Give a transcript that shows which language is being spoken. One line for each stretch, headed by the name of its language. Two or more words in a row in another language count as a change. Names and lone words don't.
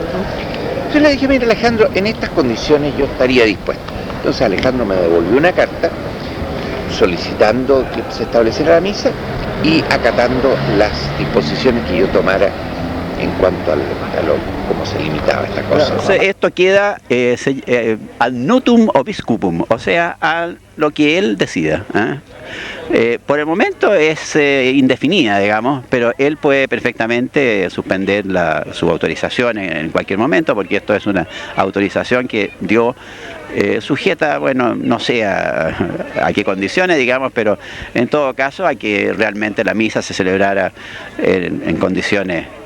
Spanish: Entonces le dije, mira Alejandro, en estas condiciones yo estaría dispuesto. Entonces Alejandro me devolvió una carta solicitando que se estableciera la misa y acatando las disposiciones que yo tomara en cuanto a cómo se limitaba esta cosa. Entonces, esto queda
Latin: ad nutum obiscupum,
Spanish: o sea, a lo que él decida. Por el momento es indefinida, digamos, pero él puede perfectamente suspender su autorización en cualquier momento, porque esto es una autorización que dio sujeta, bueno, no sé a qué condiciones, digamos, pero en todo caso a que realmente la misa se celebrara en condiciones